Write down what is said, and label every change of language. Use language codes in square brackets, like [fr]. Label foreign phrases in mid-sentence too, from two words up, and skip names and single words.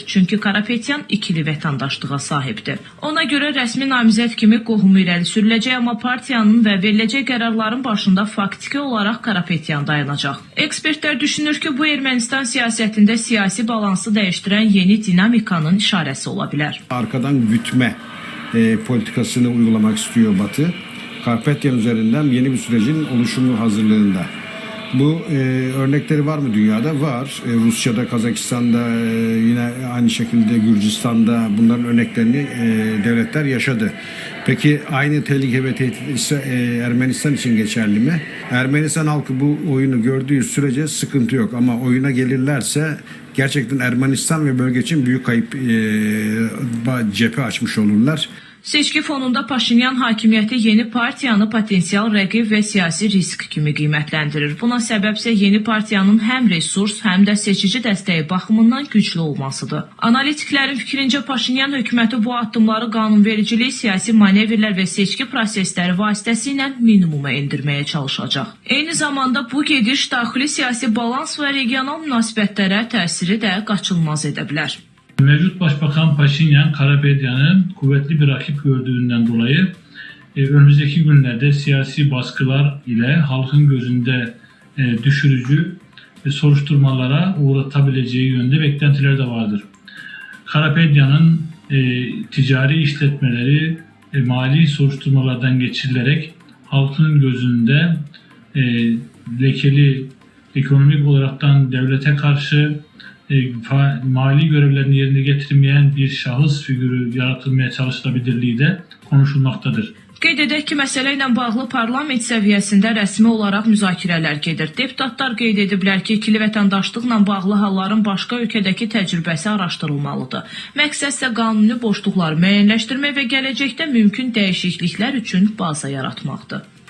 [az] Çünki Karapetyan ikili vətəndaşlığa sahibdir. Ona görə rəsmi namizəd kimi qohumu irəli sürüləcək, amma partiyanın və veriləcək qərarların başında faktiki olaraq Karapetyan dayanacaq. Ekspertlər düşünür ki, bu Ermənistan siyasətində siyasi balansı dəyişdirən yeni dinamikanın işarəsi ola bilər. [tr] Arkadan gütme politikasını uygulamak istiyor Batı. Karapetyan üzerinden yeni bir sürecin oluşumu hazırlığında. Bu örnekleri var mı dünyada? Var. Rusya'da, Kazakistan'da, yine aynı şekilde Gürcistan'da bunların örneklerini devletler yaşadı. Peki aynı tehlike ve tehdit ise Ermenistan için geçerli mi? Ermenistan halkı bu oyunu gördüğü sürece sıkıntı yok. Ama oyuna gelirlerse gerçekten Ermenistan ve bölge için büyük kayıp cephe açmış olurlar. [az] Seçki fonunda Paşinyan hakimiyyəti yeni partiyanı potensial rəqib və siyasi risk kimi qiymətləndirir. Buna səbəbsə yeni partiyanın həm resurs, həm də seçici dəstəyi baxımından güclü olmasıdır. Analitiklərin fikrincə Paşinyan hökuməti bu addımları qanunvericilik, siyasi manevrlər və seçki prosesləri vasitəsilə minimuma endirməyə çalışacaq. Eyni zamanda bu gediş daxili siyasi balans və regional münasibətlərə təsiri də qaçılmaz edə bilər. [tr] Mevcut Başbakan Paşinyan, Karapetyan'ın kuvvetli bir rakip gördüğünden dolayı önümüzdeki günlerde siyasi baskılar ile halkın gözünde düşürücü soruşturmalara uğratabileceği yönde beklentiler de vardır. Karapetyan'ın ticari işletmeleri mali soruşturmalardan geçirilerek halkın gözünde lekeli ekonomik olaraktan devlete karşı mali görevlerini yerine getirmeyen bir şahıs figürü yaratılmaya çalışılabilirliği de konuşulmaktadır. [az] Qeyd edək ki, məsələ ilə bağlı parlament səviyyəsində rəsmi olaraq müzakirələr gedir. Deputatlar qeyd ediblər ki, ikili vətəndaşlıqla bağlı halların başqa ölkədəki təcrübəsi araşdırılmalıdır. Məqsəd isə qanuni boşluqları müəyyənləşdirmək və gələcəkdə mümkün dəyişikliklər üçün baza yaratmaqdır.